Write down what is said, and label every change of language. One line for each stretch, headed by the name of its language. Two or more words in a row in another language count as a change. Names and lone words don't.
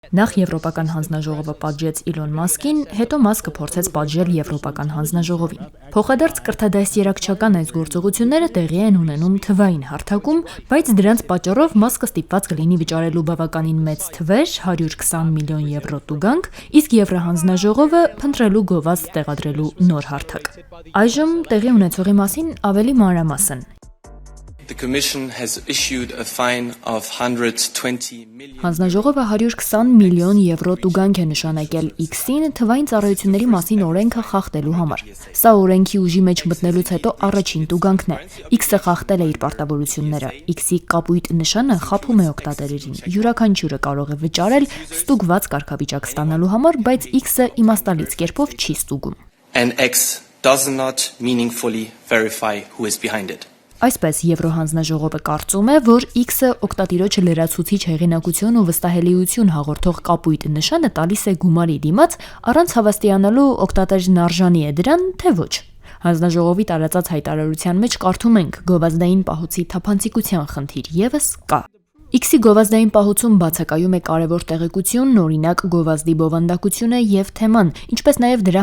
Armenian: Նախ Եվրոպական հանձնաժողովը պատժեց Իլոն Մասկին, հետո Մասկը փորձեց պատժել Եվրոպական հանձնաժողովին։ Փոխադարձ կրթադաստիարակչական այս գործողությունները տեղի են ունենում թվային հարթակում, բայց դրանց պատճառով Մասկը ստիպված կլինի վճարելու բավականին մեծ թվեր, 120 միլիոն եվրո տուգանք, իսկ Եվրահանձնաժողովը փնտրելու գովազդ տեղադրելու նոր հարթակ։ Այժմ տեղի ունեցողի մասին ավելի մանրամասն։
English: The Commission has issued a fine of 120 million.
Armenian: Հանձնաժողովը 120 միլիոն եվրո տուգանք է նշանակել X-ին թվային ծառայությունների մասին օրենքը խախտելու համար։ Սա օրենքի ուժի մեջ մտնելուց հետո առաջին տուգանքն է։ X-ը խախտել է իր պարտավորությունները։ X-ի կապույտ նշանը խաբում է օգտատերերին։ Յուրաքանչյուրը կարող է վճարել ստուգված կարգավիճակ ստանալու համար, բայց X-ը իմաստալից կերպով չի ստուգում։
English: And X does not meaningfully verify who is behind it.
Armenian: Այսպես Եվրոհանձնաժողովը կարծում է, որ X-ը օգտատիրոջը լրացուցիչ հեղինակություն ու վստահելիություն հաղորդող կապույտ նշանը տալիս է գումարի դիմաց, առանց հավաստիանալու օգտատերն արժանի է դրան, թե ոչ։ Հանձնաժողովի տարածած հայտարարության մեջ կարդում ենք գովազդային պահոցի թափանցիկության խնդիր եւս կա։ X-ի գովազդային պահոցում բացակայում է կարևոր տեղեկությունն, օրինակ գովազդի բովանդակությունը եւ թեման, ինչպես նաեւ դրա